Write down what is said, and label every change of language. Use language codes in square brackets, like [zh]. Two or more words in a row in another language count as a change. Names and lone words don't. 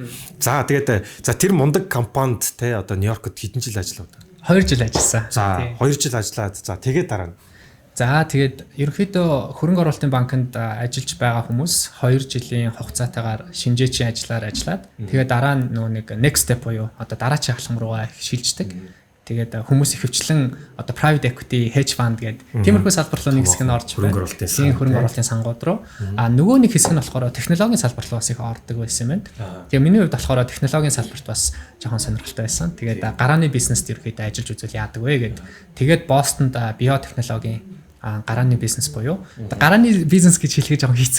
[mn] За тэгээд тэр мундаг компанид тий одоо Нью-Йоркод хэдэн жил ажиллав? 2 жил ажилласан. За 2 жил ажиллаад за тэгээд дараа нь. За тэгээд ерөнхийдөө хөрөнгө оруулалтын банкнд ажиллаж байгаа хүмүүс 2 жилийн хугацаатайгаар шинжээчийн ажиллаар ажиллаад тэгээд дараа нь нөгөө нэг [en] next step [mn] буюу одоо дараачийн алхам руугаа шилждэг. Тэгээд хүмүүс ихэвчлэн одоо [en] private equity, hedge fund [mn] гэдэг тиймэрхүү салбар руу нэг хэсэг нь орж байна. Хөрөнгө оруулалтын сангууд руу. Нөгөө нэг хэсэг нь болохоор технологийн салбар руу бас их ордог байсан юм байна. Тэгээ миний хувьд болохоор технологийн салбарт бас жоохон сонирхолтой байсан. Тэгээд гарааны бизнест ерөөхдөө ажиллаж үзвэл яадаг вэ гэдэг. Тэгээд Бостонд биотехнологийн гарааны бизнес буюу гарааны бизнес гэж хэлэх жоохон хэцүү.